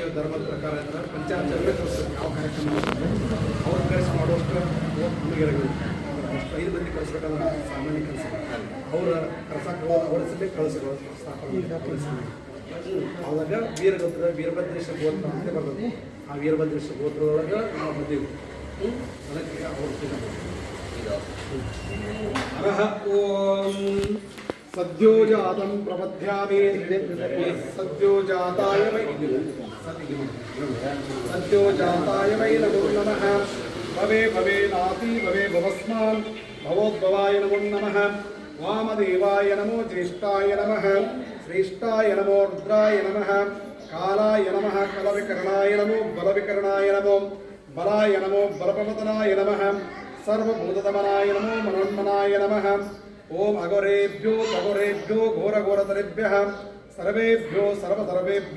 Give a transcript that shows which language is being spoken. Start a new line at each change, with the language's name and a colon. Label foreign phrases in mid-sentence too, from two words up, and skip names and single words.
Kannada: ಧರ್ಮದ ಪ್ರಕಾರ ಅಂದ್ರೆ ಪಂಚಾಚಾರವೇ ಕಲಿಸ್ತಾರೆ ಯಾವ ಕಾರ್ಯಕ್ರಮ ಅವ್ರು ಕಲಿಸಿ ಮಾಡುವಷ್ಟು ನಮಗಿರಬೇಕು 5 ಮಂದಿ ಕಳಿಸ್ಬೇಕಂದ್ರೆ ಸಾಮಾನ್ಯ ಕೆಲಸ ಅವರ ಕಳ್ಸಕ್ಕೆ ಅವರ ಸಲೇ ಕಳಿಸ್ಬೇಕು ಸ್ಥಾಪನೆ ಅವಾಗ ವೀರಗೋತ್ರ ವೀರಭದ್ರೇಶ್ವರ ಗೋತ್ರ ಅಂತ ಬರ್ತದೆ ಆ ವೀರಭದ್ರೇಶ್ವರ ಗೋತ್ರದೊಳಗೆ ನಾವು ಬಂದೀವಿ ಅದಕ್ಕೆ ಅವ್ರ
Sanskrit: ಅರಹ ಓಂ सद्यो जातं प्रपद्यामि सद्यो जाताय वै नमो नमः भवे भवे नाति भवे भवस्मान् भवोद्भवाय नमो नमः वामदेवाय नमो ज्येष्ठाय नमः श्रेष्ठाय नमो रुद्राय नमः कालाय नमः कलविकरणाय नमो बलविकरणाय नमो बलाय नमो बलपवतनाय नमः सर्वभूतदमनाय नमो मनोन्मनाय नमः ओम अघोरेभ्यो तघोरेभ्यो घोरघोरतरेभ्यः सर्वेभ्यो सर्वसर्वेभ्यो